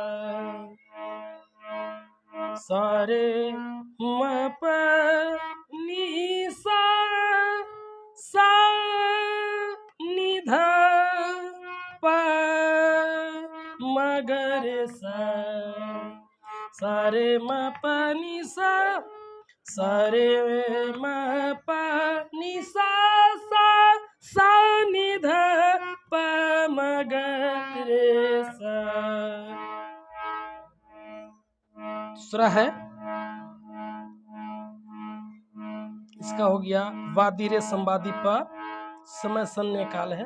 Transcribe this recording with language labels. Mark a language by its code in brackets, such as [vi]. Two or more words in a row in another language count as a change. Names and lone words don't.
[hi] सा रे म प नी सा सा नि ध प म ग रे सा। सा रे म प नि सा सा रे म प नि सा सा सा नि ध प म ग रे सा। दूसरा है, इसका हो गया वादी रे संवादी प समय शून्य काल है।